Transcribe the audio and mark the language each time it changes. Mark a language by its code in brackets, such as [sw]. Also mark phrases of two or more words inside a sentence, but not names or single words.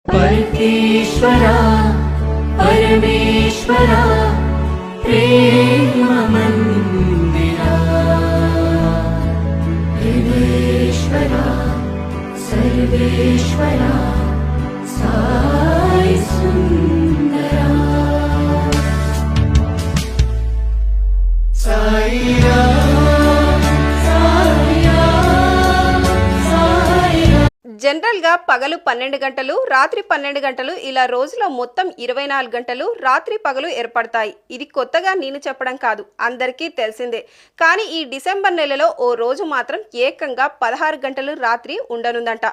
[mr] परमेश्वरा परमेश्वरा प्रेम मंदिरा हृदयेश्वरा सर्वेश्वरा साई सुंदरा साई [te] జనరల్ గా పగలు 12 గంటలు రాత్రి 12 గంటలు ఇలా రోజులో మొత్తం 24 గంటలు రాత్రి పగలు ఏర్పడతాయి. ఇది కొత్తగా నేను చెప్పడం కాదు, అందరికీ తెలిసిందే. కానీ ఈ డిసెంబర్ నెలలో ఓ రోజు మాత్రం ఏకంగా 16 గంటలు రాత్రి ఉండనుందంట.